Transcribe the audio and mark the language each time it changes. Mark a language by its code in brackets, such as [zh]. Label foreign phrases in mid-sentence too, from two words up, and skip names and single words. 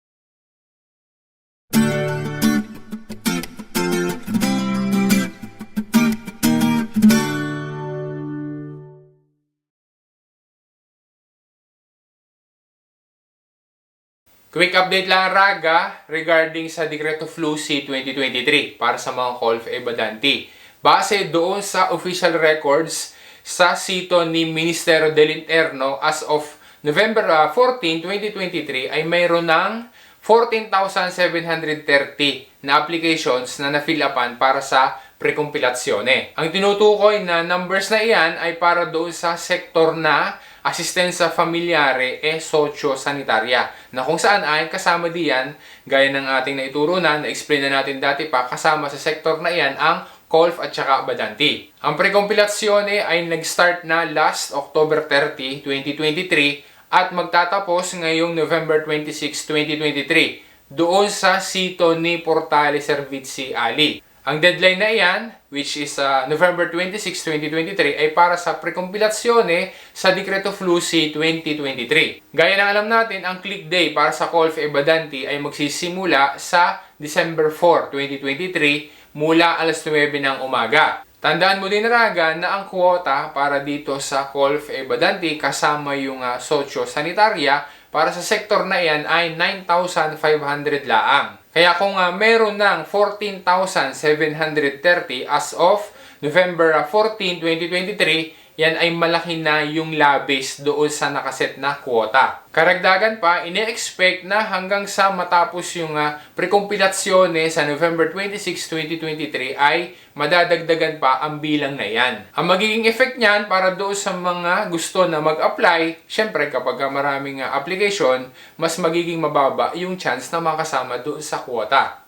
[tl] Quick update lang Raga regarding sa Decreto Flussi 2023 para sa mga Colf Ebadanti. Base doon sa [en] official records [tl] sa sito ni Ministerio del Interno [en] as of November 14, 2023 [tl] ay mayroon ng 14,730 na applications na na-fill-upan para sa prekompilasyone. Ang tinutukoy na numbers na iyan ay para doon sa sektor na [it] asistenza familiare e socio-sanitaria [tl] na kung saan ay kasama diyan gaya ng ating naituro na explain na natin dati pa, kasama sa sektor na iyan ang Colf at saka Badanti. Ang prekompilasyone ay nag-start na [en] last October 30, 2023 [tl] at magtatapos ngayong November 26, 2023 doon sa sito ni Portale Servizi Ali. Ang deadline na iyan, [en] which is November 26, 2023, [tl] ay para sa prekompilasyone sa Decreto Flussi 2023. Gaya ng alam natin, ang [en] click day [tl] para sa Colf Ebadanti ay magsisimula sa December 4, 2023 mula alas 9 ng umaga. Tandaan mo din Raga na ang kwota para dito sa Colf Ebadanti kasama yung socio-sanitaria para sa sektor na iyan ay 9,500 laang. Kaya kung meron ng 14,730 [en] as of November 14, 2023, [tl] yan ay malaki na yung labis doon sa nakaset na kwota. Karagdagan pa, ine-expect na hanggang sa matapos yung prekompilasyone sa November 26, 2023 ay madadagdagan pa ang bilang na yan. Ang magiging effect niyan para doon sa mga gusto na mag-apply, syempre kapag maraming application, mas magiging mababa yung chance na makasama doon sa kwota.